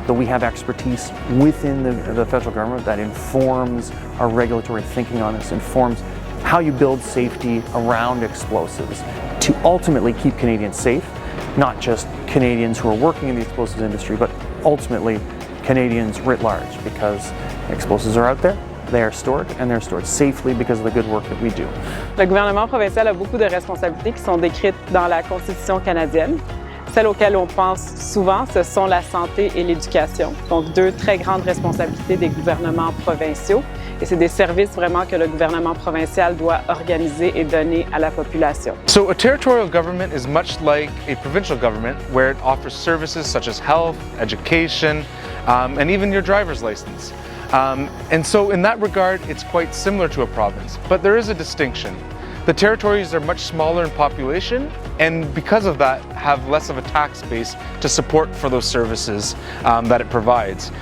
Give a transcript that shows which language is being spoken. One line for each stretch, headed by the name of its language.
English: But we have expertise within the federal government that informs our regulatory thinking on this, informs how you build safety around explosives to ultimately keep Canadians safe, not just Canadians who are working in the explosives industry, but ultimately Canadians writ large, because explosives are out there. They are stored, and they're stored safely because of the good work that we do.
French: Le gouvernement provincial a beaucoup de responsabilités qui sont décrites dans la Constitution canadienne. Celles auxquelles on pense souvent, ce sont la santé et l'éducation. Donc, 2 très grandes responsabilités des gouvernements provinciaux. Et c'est des services vraiment que le gouvernement provincial doit organiser et donner à la population.
English: So a territorial government is much like a provincial government, where it offers services such as health, education, and even your driver's license. And so in that regard, it's quite similar to a province, but there is a distinction. The territories are much smaller in population, and because of that, have less of a tax base to support for those services that it provides.